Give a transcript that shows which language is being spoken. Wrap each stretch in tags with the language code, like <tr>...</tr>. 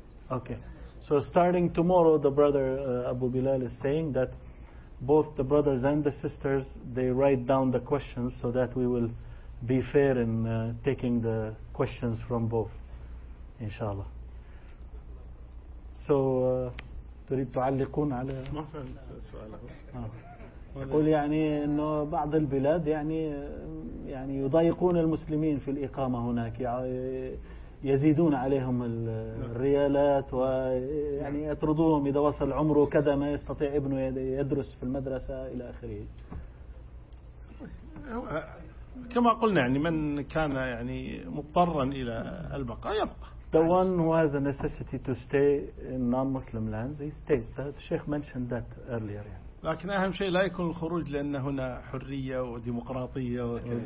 <en>Okay. So starting tomorrow, the brother Abu Bilal is saying that both the brothers and the sisters, they write down the questions so that we will be fair in taking the questions from both, inshallah.</en> <ar>So تريد تعلقون على ما فهمت سؤاله يقول يعني انه بعض البلاد يعني يضايقون المسلمين في الاقامه هناك يزيدون عليهم الريالات ويعني يطردوهم اذا وصل عمره كذا ما يستطيع ابنه يدرس في المدرسه الى اخره كما قلنا يعني من كان يعني مضطرا الى البقاء يبقى</ar> <en>The one who has a necessity to stay in non-Muslim lands, he stays. The Sheikh mentioned that earlier.</en> <ar>لكن أهم شيء لا يكون الخروج لأن هنا حرية وديمقراطية.</ar>